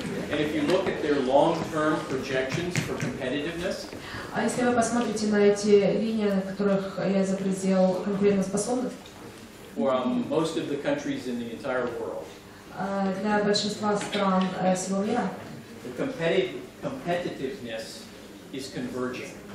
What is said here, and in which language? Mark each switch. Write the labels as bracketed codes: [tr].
[en] And if you look at their long-term projections for competitiveness, [ru] А если вы посмотрите на эти линии, на которых я изобразил конкурентоспособность, [en] for most of the countries in the entire world, [ru] для большинства стран всего мира, [en] the competitiveness is converging.